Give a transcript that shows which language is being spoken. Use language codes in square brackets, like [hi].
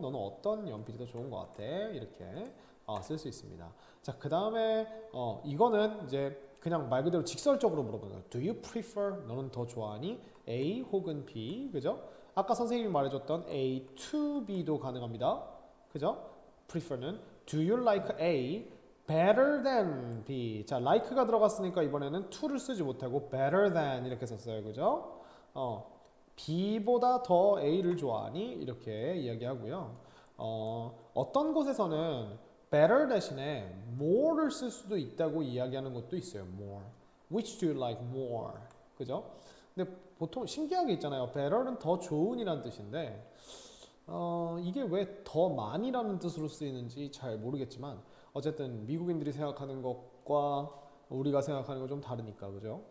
[ko] 너는 어떤 연필이 더 좋은 것 같아? 이렇게 쓸 수 있습니다 자 그 다음에 이거는 이제 그냥 말 그대로 직설적으로 물어보는 거예요 [en] Do you prefer? [ko] 너는 더 좋아하니? A 혹은 B 그죠? 아까 선생님이 말해줬던 A to B도 가능합니다 그죠? prefer는 [en] Do you like A better than B [ko] 자 like가 들어갔으니까 이번에는 to를 쓰지 못하고 better than 이렇게 썼어요 그죠? B보다 더 A를 좋아하니? 이렇게 이야기하고요 어떤 곳에서는 better 대신에 more를 쓸 수도 있다고 이야기하는 것도 있어요 more [en] which do you like more [ko] 그죠? 근데 보통 신기하게 있잖아요 better는 더 좋은이라는 뜻인데 이게 왜 더 많이라는 뜻으로 쓰이는지 잘 모르겠지만 어쨌든 미국인들이 생각하는 것과 우리가 생각하는 건 좀 다르니까 그죠?